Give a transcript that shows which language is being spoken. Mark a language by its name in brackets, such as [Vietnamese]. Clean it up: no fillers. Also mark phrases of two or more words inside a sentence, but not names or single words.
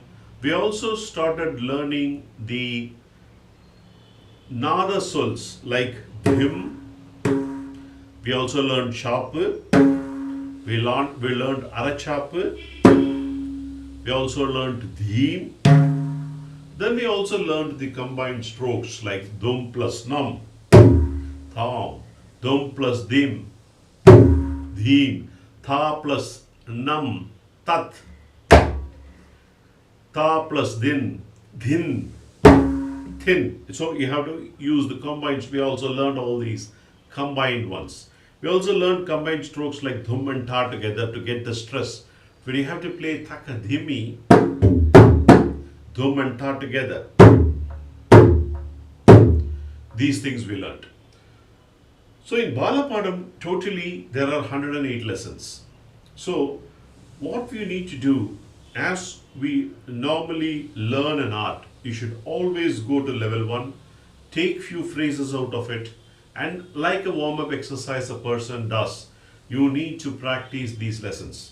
[English] We also started learning the nada sols like dhim. We also learned chapu. We learned arachapu. We also learned dheem. Then we also learned the combined strokes like dum plus nam, tham, dum plus dim, dheem, tha plus nam, tat, ta plus din, dhin, thin. So you have to use the combined. We also learned all these combined ones. We also learned combined strokes like dhum and ta together to get the stress. When you have to play taka dhimi, dhum and ta together, these things we learned. So in Balapadam, totally there are 108 lessons. So what we need to do, as we normally learn an art, you should always go to level 1, take few phrases out of it, and like a warm-up exercise a person does, you need to practice these lessons.